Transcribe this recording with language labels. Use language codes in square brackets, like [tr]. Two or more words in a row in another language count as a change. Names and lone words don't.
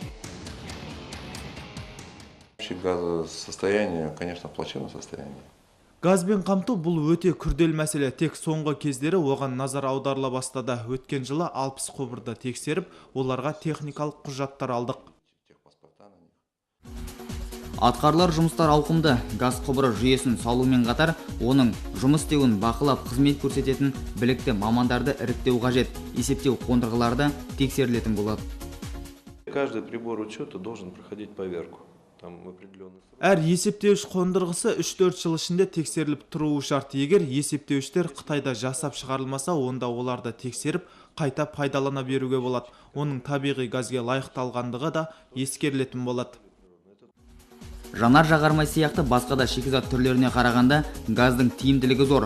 [ru] Газосостояние, конечно, в плачевном состоянии. [kk] Газбен қамту бұл өте күрделі мәселе. Тек соңғы кездері оған назар аударыла бастады. Өткен жылы 60 құбырды тексеріп, оларға техникалық құжаттар алдық. Атқарылар жұмыстар ауқымды. Газ құбыры жүйесін салумен қатар, оның жұмыс істеуін бақылап қызмет көрсететін білікті мамандарды іріктеу қажет. Есептеу қондырғыларды тексерілетін болады. [ru] Каждый прибор учета должен проходить поверку. Там определенный срок. [kk] Әр есептеуіш қондырғысы 3-4 жыл ішінде тексеріліп тұруы шарт. Егер есептеуіштер Қытайда жасап шығарылмаса, онда оларды тексеріп, қайта пайдалана беруге болады. Оның табиғи газге лайықталғандығы да ескерілетін болады. Жанар жағармай сияқты басқа да шикізат түрлеріне қарағанда газдың тиімділігі зор.